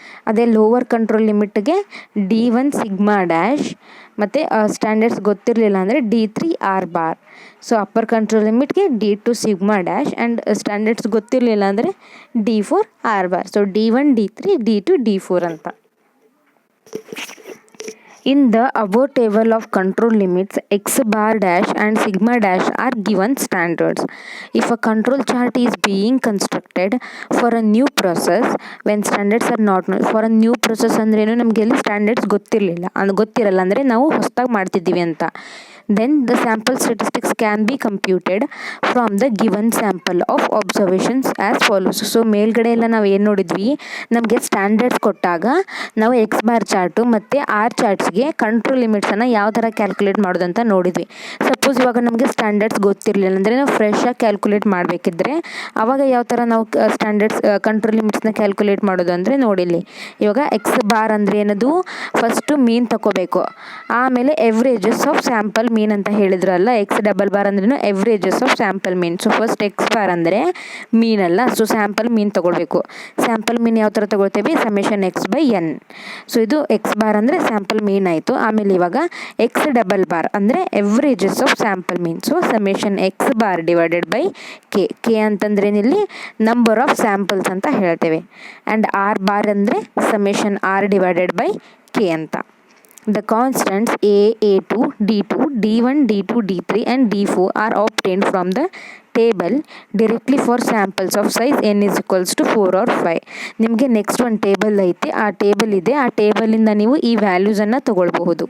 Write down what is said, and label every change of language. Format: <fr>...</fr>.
<kn>ಅದೇ lower control ಲಿಮಿಟ್ಗೆ D1 sigma dash, ಮತ್ತು standards ಗೊತ್ತಿರಲಿಲ್ಲ ಅಂದರೆ D3 R bar. So upper control ಲಿಮಿಟ್ಗೆ D2 sigma dash and standards ಗೊತ್ತಿರಲಿಲ್ಲ ಅಂದರೆ D4 R bar. So D1 D3 D2 D4 ಅಂತ.</kn> <en>In the above table of control limits, x bar dash and sigma dash are given standards. If a control chart is being constructed for a new process when standards are not known, for a new process</en> <kn>ಅಂದ್ರೆ ಏನು, ನಮಗೆ ಎಲ್ಲಿ standards ಗೊತ್ತಿರಲ್ಲ ಅಂದರೆ ನಾವು ಹೊಸದಾಗಿ ಮಾಡ್ತಿದ್ದೀವಿ ಅಂತ.</kn> <en>Then the sample statistics can be computed from the given sample of observations as follows.</en> <kn>So ಮೇಲ್ಗಡೆ ಎಲ್ಲ ನಾವು ಏನು ನೋಡಿದ್ವಿ, ನಮಗೆ ಸ್ಟ್ಯಾಂಡರ್ಡ್ಸ್ ಕೊಟ್ಟಾಗ ನಾವು ಎಕ್ಸ್ ಬಾರ್ ಚಾರ್ಟು ಮತ್ತು ಆರ್ ಚಾರ್ಟ್ಸ್ಗೆ ಕಂಟ್ರೋಲ್ ಲಿಮಿಟ್ಸನ್ನು ಯಾವ ಥರ ಕ್ಯಾಲ್ಕುಲೇಟ್ ಮಾಡೋದಂತ ನೋಡಿದ್ವಿ. ಸಪೋಸ್ ಇವಾಗ ನಮಗೆ ಸ್ಟ್ಯಾಂಡರ್ಡ್ಸ್ ಗೊತ್ತಿರಲಿಲ್ಲ ಅಂದರೆ ನಾವು ಫ್ರೆಶಾಗಿ ಕ್ಯಾಲ್ಕುಲೇಟ್ ಮಾಡಬೇಕಿದ್ರೆ ಆವಾಗ ಯಾವ ಥರ ನಾವು ಸ್ಟ್ಯಾಂಡರ್ಡ್ಸ್ ಕಂಟ್ರೋಲ್ ಲಿಮಿಟ್ಸ್ನ ಕ್ಯಾಲ್ಕುಲೇಟ್ ಮಾಡೋದು ಅಂದರೆ ನೋಡಿಲ್ಲಿ. ಇವಾಗ ಎಕ್ಸ್ ಬಾರ್ ಅಂದರೆ ಏನದು, ಫಸ್ಟು ಮೀನ್ ತಗೋಬೇಕು, ಆಮೇಲೆ</kn> <en>averages of sample mean</en> <kn>ಅಂತ ಹೇಳಿದ್ರಲ್ಲ. ಎಕ್ಸ್ ಡಬಲ್ ಬಾರ್ ಅಂದ್ರೂ</kn> <en>Averages of sample mean.</en> <kn>So first X bar ಅಂದರೆ ಮೀನಲ್ಲ, ಸೊ ಸ್ಯಾಂಪಲ್ ಮೀನ್ ತೊಗೊಳ್ಬೇಕು. ಸ್ಯಾಂಪಲ್ ಮೀನ್ ಯಾವ ಥರ ತೊಗೊಳ್ತೇವೆ, summation X by N. So ಇದು ಎಕ್ಸ್ ಬಾರ್ ಅಂದರೆ ಸ್ಯಾಂಪಲ್ ಮೀನ್ ಆಯಿತು. ಆಮೇಲೆ ಇವಾಗ ಎಕ್ಸ್ ಡಬಲ್ ಬಾರ್ ಅಂದರೆ</kn> <en>Averages of sample mean.</en> <kn>So</kn> <en>summation x bar divided by k</en> <kn>ಅಂತಂದ್ರೆ ಇಲ್ಲಿ</kn> <en>number of samples</en> <kn>ಅಂತ ಹೇಳ್ತೇವೆ. ಆ್ಯಂಡ್ ಆರ್ ಬಾರ್ ಅಂದರೆ</kn> <en>summation r divided by k</en> <kn>ಅಂತ.</kn> <en>The constants A, A2, D2, D1, D2, D3 and D4 are obtained from the table directly for samples of size n is equals to 4 or 5.</en> <kn>ನಿಮಗೆ next ಒಂದು table ಐತೆ, ಆ table ಇದೆ, ಆ ಟೇಬಲಿಂದ ನೀವು ಈ ವ್ಯಾಲ್ಯೂಸನ್ನು ತೊಗೊಳ್ಬಹುದು.</kn>